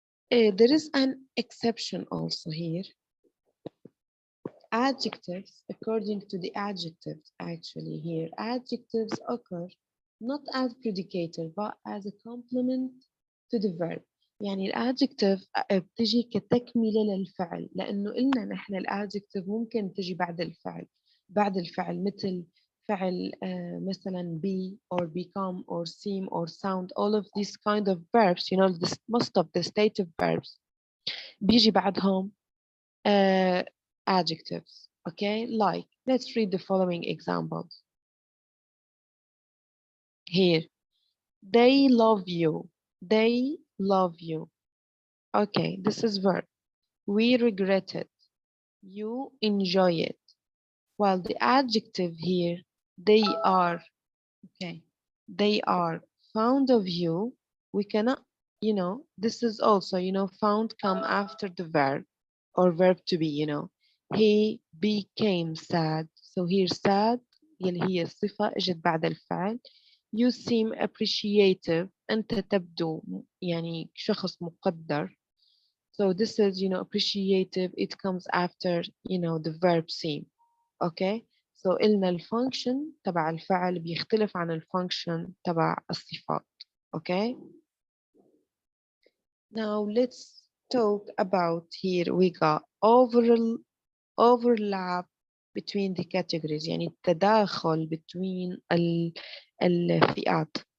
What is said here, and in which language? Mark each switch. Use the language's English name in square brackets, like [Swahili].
[English] There is an exception also here. Adjectives, according to the adjectives, actually here, adjectives occur not as predicator but as a complement to the verb. [Arabic] يعني الادجكتيف بتجي كتكملة للفعل، لأنه قلنا نحن الادجكتيف ممكن تجي بعد الفعل، بعد الفعل مثل فعل مثلا [English] be or become or seem or sound. All of these kind of verbs, you know, this, most of the stative verbs [Arabic] بيجي بعدهم [English] adjectives. Okay, like let's read the following examples. Here, they love you. They love you. Okay, this is verb. We regret it. You enjoy it. While the adjective here, they are, okay, they are fond of you. We cannot, you know, this is also, you know, found come after the verb or verb to be, you know. He became sad. [Arabic] So here sad يلي هي الصفة اجت بعد الفعل. [English] You seem appreciative. [Arabic] أنت تبدو يعني شخص مقدر. [English] So this is, you know, appreciative. It comes after, you know, the verb seem. Okay. [Arabic] So قلنا الفانكشن تبع الفعل بيختلف عن الفانكشن تبع الصفات. [English] Okay. Now let's talk about, here we got overlap between the categories، [Arabic] يعني التداخل [English] between الفئات.